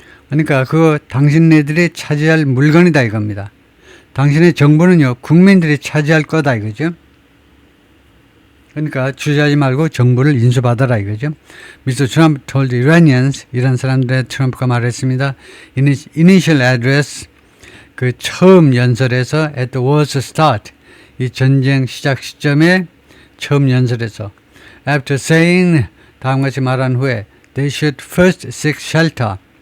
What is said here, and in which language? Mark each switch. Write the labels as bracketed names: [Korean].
[Korean] 그러니까 그거 당신네들이 차지할 물건이다 이겁니다. 당신의 정부는요, 국민들이 차지할 거다 이거죠. 그러니까 주저하지 말고 정부를 인수받아라 이거죠. Mr. [English] Trump told the Iranians, [Korean] 이란 사람들의 트럼프가 말했습니다. [English] Initial address, [Korean] 그 처음 연설에서 [English] at the war's start, [Korean] 이 전쟁 시작 시점에 처음 연설에서 [English] After saying [Korean] 다음과 같이 말한 후에 [English] They should first seek shelter.